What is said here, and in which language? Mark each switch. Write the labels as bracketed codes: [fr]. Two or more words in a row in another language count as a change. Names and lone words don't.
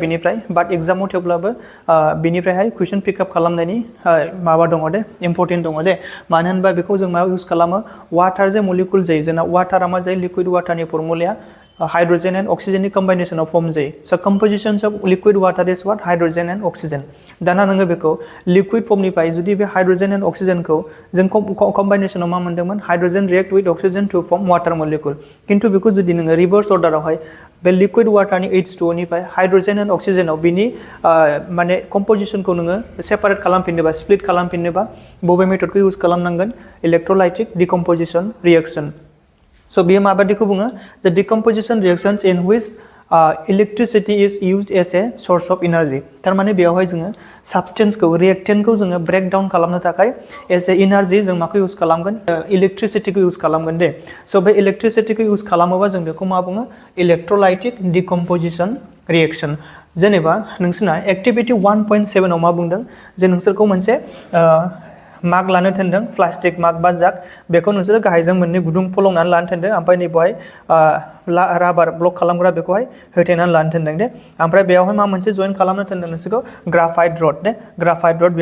[brx] बेनिफ्राय बाट एग्जामाव थेवब्लाबो बेनिफ्रायहाय कुइसन पिकआप खालामनायनि माबा दङ दे इम्पोर्टेन्ट दङ दे मानो होनबा बेखौ जों मायाव इउज खालामो वाटार जे मलिकुल जायो जोंना वाटारा मा जायो [en] liquid water-नि [brx] फर्मुलाया [en] hydrogen and oxygen [brx] नि [en] combination of form [brx] जायो [en] so compositions of liquid water is what hydrogen and oxygen [brx] दाना नोङो बेखौ [en] liquid form [brx] निफ्राय जुदि बे [en] hydrogen and oxygen [brx] खौ जों [en] combination of [brx] मा मोनदोंमोन [en] hydrogen react with oxygen to form water molecule [brx] किन्तु बेखौ जुदि नोङो [en] reverse order [brx] आवहाय बे [en] liquid water [brx] नि H2O निफ्राय [en] hydrogen and oxygen [brx] आव बिनि माने composition खौ नोङो separate खालामफिननोबा split खालामफिननोबा बबे मेथड खौ यूज खालामनांगोन [en] electrolytic decomposition reaction [brx] so बेयो माबादिखौ बुङो [en] the decomposition reactions in which electricity is used as a source of energy [brx] थारमाने बेयावहाय जोङो substance खौ reactant खौ जोङो break down खालामनो थाखाय [en] as a energy [brx] जों माखौ यूज खालामगोन electricity खौ यूज खालामगोन दे so बे electricity खौ यूज खालामोबा जों बेखौ मा बुङो [en] electrolytic decomposition reaction [brx] जेनेबा नोंसोरना activity 1.7 आव मा बुंदों जे नोंसोरखौ मोनसे माग लानो थोनदों [en] plastic mug [brx] बा जाग बेखौ नोंसोर गाहायजों मोननै गुदुं फलंनानै लानो थोनदों ओमफ्राय नै बेवहाय [en] rubber block [brx] खालामग्रा बेखौहाय होथेनानै लानो थोनदों दे ओमफ्राय बेयावहाय मा मोनसे जइन खालामनो थोनदों नोंसोरखौ [en] graphite rod [brx] दे [en] graphite rod